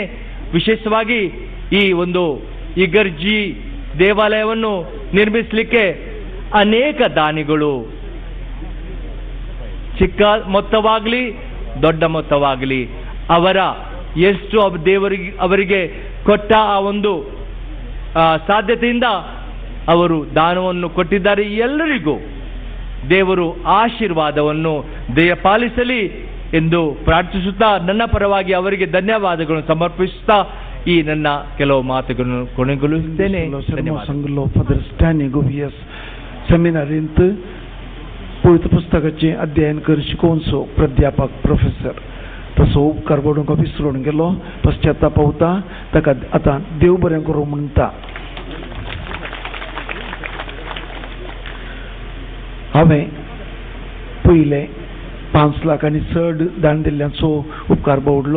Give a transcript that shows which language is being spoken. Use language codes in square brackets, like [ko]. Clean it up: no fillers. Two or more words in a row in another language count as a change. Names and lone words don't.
[kn] ವಿಶೇಷವಾಗಿ ಈ ಒಂದು ಇಗರ್ಜಿ ದೇವಾಲಯವನ್ನು ನಿರ್ಮಿಸಲಿಕ್ಕೆ ಅನೇಕ ದಾನಿಗಳು, ಚಿಕ್ಕ ಮೊತ್ತವಾಗಲಿ ದೊಡ್ಡ ಮೊತ್ತವಾಗಲಿ, ಅವರ ಎಷ್ಟು ಅವರಿಗೆ ಕೊಟ್ಟ ಆ ಒಂದು ಸಾಧ್ಯತೆಯಿಂದ ಅವರು ದಾನವನ್ನು ಕೊಟ್ಟಿದ್ದಾರೆ. ಎಲ್ಲರಿಗೂ ದೇವರು ಆಶೀರ್ವಾದವನ್ನು ದಯಪಾಲಿಸಲಿ ಎಂದು ಪ್ರಾರ್ಥಿಸುತ್ತಾ, ನನ್ನ ಪರವಾಗಿ ಅವರಿಗೆ ಧನ್ಯವಾದಗಳನ್ನು ಸಮರ್ಪಿಸುತ್ತಾ ಈ ನನ್ನ ಕೆಲವು ಮಾತುಗಳನ್ನು ಕೊನೆಗೊಳಿಸುತ್ತೇನೆ. [kok] सेमिनारींत पवित्र पुस्तकाचे अध्ययन कर शिकोवनचो प्राध्यापक प्रोफेसर तसो उपकार पडूंक विसरून गेलो. पश्चाताप पावता, ताका आतां देव बरें करूं म्हणटा. हांवें पयले 5 लाख आनी चड दान दिल्ल्यांचो उपकार बावडलो.